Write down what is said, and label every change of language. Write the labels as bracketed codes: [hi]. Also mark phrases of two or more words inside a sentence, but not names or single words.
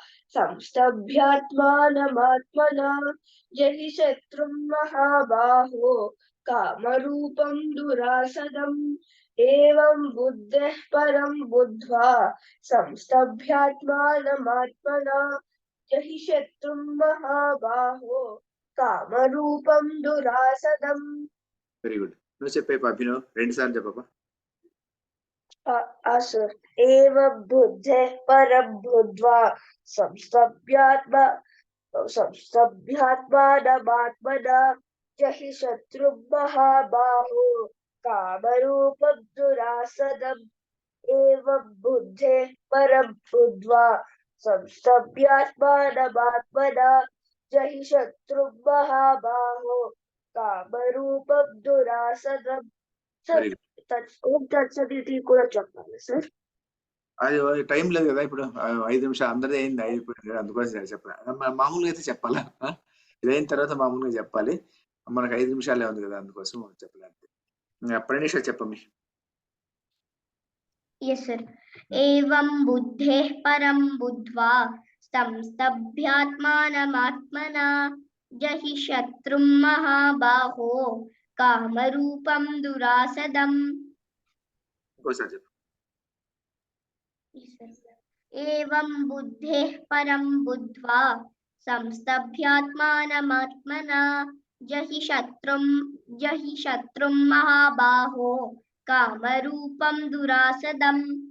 [sa] संस्तभ्यात्मानमात्मना जहि शत्रुं महाबाहो कामरूपं दुरासदम् एवं बुद्धेः परं बुद्ध्वा संस्तभ्यात्मानमात्मना जहि शत्रुं महाबाहो कामरूपं दुरासदम् [en] very good [te] నువ్వు చెప్పే అభినవ్ 2 సార్లు చెప్పపా [sa] असुर एवं बुद्धेः परं बुद्ध्वा संस्तभ्यात्मानमात्मना जहि शत्रुं महाबाहो कामरूपं दुरासदम् एवं बुद्धेः परं बुद्ध्वा संस्तभ्यात्मानमात्मना जहि शत्रुं महाबाहो कामरूपं दुरासदम् [en] very good [sa] ॐ तत्सदिति [te] కూడా చెప్పాలి సార్ అది టైం లేదు కదా ఇప్పుడు 5 నిమిషాలు అందరిది అయింది అయిపోయింది అందుకోసం చెప్పాలి మామూలుగా అయితే చెప్పాలా ఇదైన తర్వాత మామూలుగా చెప్పాలి మనకు 5 నిమిషాలే ఉంది కదా అందుకోసం చెప్పలేదు ప్రణీష చెప్పమి [en] Yes, sir. [sa] एवं बुद्धेः परं बुद्ध्वा संस्तभ्यात्मानमात्मना जहि शत्रुं महाबाहो कामरूपं दुरासदम् [te] ఇంకోసారి చెప్పు [sa] एवं बुद्धेः परं बुद्ध्वा संस्तभ्यात्मानमात्मना जहि शत्रुं महाबाहो कामरूपं दुरासदम्